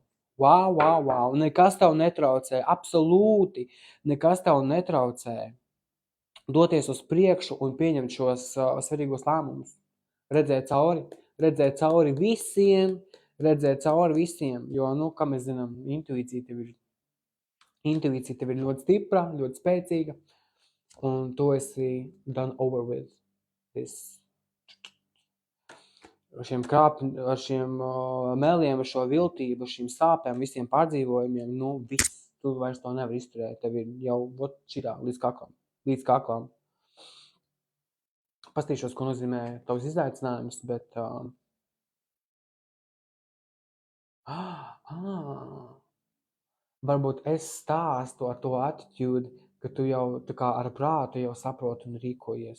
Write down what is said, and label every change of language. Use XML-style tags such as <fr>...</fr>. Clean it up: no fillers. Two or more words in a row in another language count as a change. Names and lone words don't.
<lv>Nekas tev netraucē, absolūti nekas tev netraucē doties uz priekšu un pieņemt šos svarīgos lēmumus. Redzēt cauri visiem, jo, kā mēs zinām, intuīcija tev ir ļoti stipra, ļoti spēcīga, un tu esi</lv> <en>done over with this.</en> <lv>Ar šiem meliem, ar šo viltību, ar šīm sāpēm, visiem pārdzīvojumiem, viss, tu vairs to nevar izturēt, tev ir jau šitā līdz kaklam. Pastīšos, ko nozīmē tavs izaicinājums, bet varbūt es stāstu ar to attitude, ka tu jau tā kā ar prātu jau saproti un rīkojies.</lv>